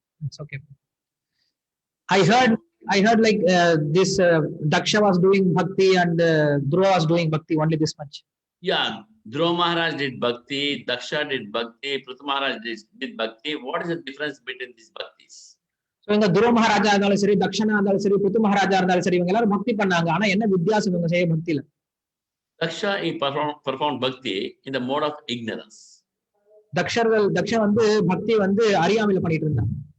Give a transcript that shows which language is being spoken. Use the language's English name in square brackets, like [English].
[English] It's okay. I heard like this Daksha was doing bhakti and Dhruva was doing bhakti, only this much. Yeah, Dhruva Maharaj did bhakti, Daksha did bhakti, Prithu Maharaj did bhakti. What is the difference between these bhaktis? [Tamil] So இங்க துருவ மகாராஜா இருந்தாலும் சரி, தக்ஷனா இருந்தாலும் சரி, பிருத்து மகாராஜா இருந்தாலும் சரி, இவங்க எல்லாரும் பக்தி பண்ணாங்க. ஆனா என்ன வித்தியாசம் இவங்க செய்ய பக்தியில? [English] Daksha he performed bhakti in the mode of ignorance. [Tamil] Dakshan வந்து பக்தி வந்து அறியாமையில பண்ணிட்டு இருந்தாங்க.